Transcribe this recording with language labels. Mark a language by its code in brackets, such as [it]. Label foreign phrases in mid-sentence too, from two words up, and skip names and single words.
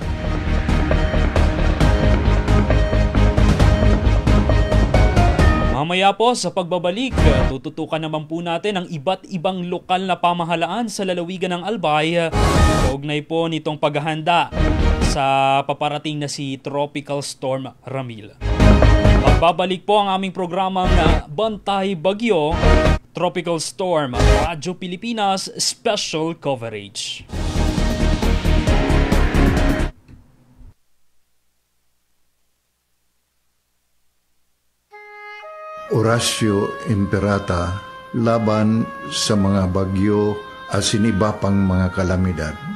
[tl] Mamaya po sa pagbabalik, tututukan naman po natin ang iba't ibang lokal na pamahalaan sa lalawigan ng Albay. Kaugnay po nitong paghahanda sa paparating na si Tropical Storm Ramil. Pagbabalik po ang aming programang Bantay Bagyo, Tropical Storm, Radyo Pilipinas Special Coverage. Horacio Imperata laban sa mga bagyo at siniba pang mga kalamidad.